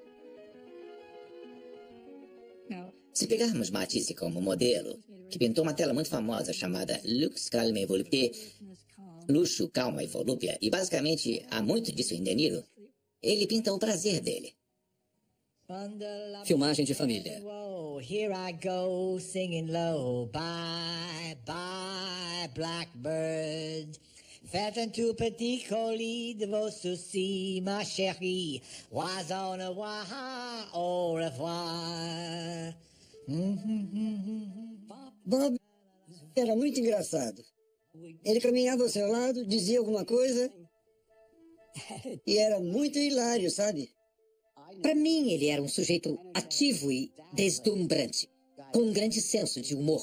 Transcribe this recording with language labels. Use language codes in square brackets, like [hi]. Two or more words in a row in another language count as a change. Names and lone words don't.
[pt] Se pegarmos Matisse como modelo, que pintou uma tela muito famosa chamada Lux, Calme et Volupté, Luxo, Calma e Volúpia, e basicamente há muito disso em De Niro, ele pinta o prazer dele. Filmagem de família. [en] Here I go singing low. Bye, bye, blackbird. [fr] Faites un tout petit colis de vos soucis, ma chérie. Oiseau ne voit, au revoir. [pt] Bob era muito engraçado. Ele caminhava ao seu lado, dizia alguma coisa e era muito hilário, sabe? Para mim, ele era um sujeito ativo e deslumbrante, com um grande senso de humor.